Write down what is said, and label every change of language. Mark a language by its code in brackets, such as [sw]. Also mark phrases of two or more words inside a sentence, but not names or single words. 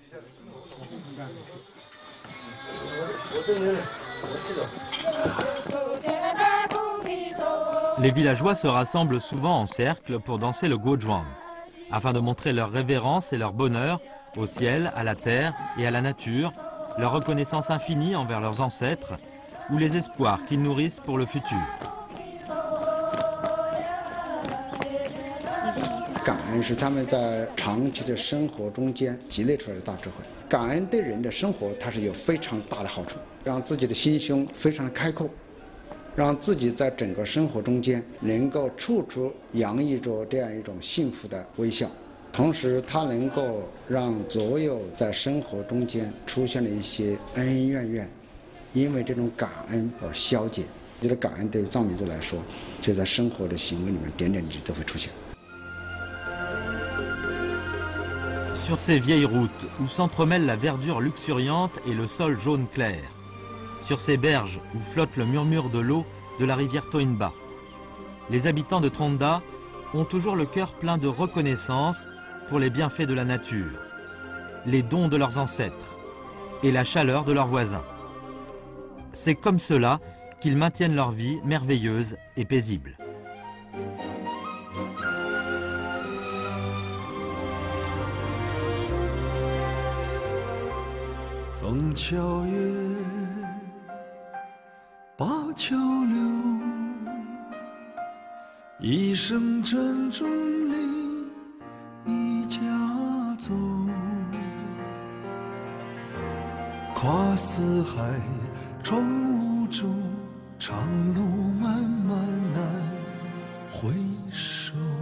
[fr] Les villageois se rassemblent souvent en cercle pour danser le Guozhuang, afin de montrer leur révérence et leur bonheur au ciel, à la terre et à la nature, leur reconnaissance infinie envers leurs ancêtres ou les espoirs qu'ils nourrissent pour le futur. [zh] 感恩是他们在长期的生活中间积累出来的大智慧。感恩对人的生活它是有非常大的好处，让自己的心胸非常的开阔，让自己在整个生活中间能够处处洋溢着这样一种幸福的微笑。同时，它能够让所有在生活中间出现的一些恩恩怨怨，因为这种感恩而消解。我觉得感恩对于藏民族来说，就在生活的行为里面点点滴滴都会出现。 [fr] Sur ces vieilles routes où s'entremêlent la verdure luxuriante et le sol jaune clair, sur ces berges où flotte le murmure de l'eau de la rivière Toinba, les habitants de Tronda ont toujours le cœur plein de reconnaissance pour les bienfaits de la nature, les dons de leurs ancêtres et la chaleur de leurs voisins. C'est comme cela qu'ils maintiennent leur vie merveilleuse et paisible. [zh] 枫桥月，灞桥流，一声珍重里一家走，跨四海闯五洲，长路漫漫难回首。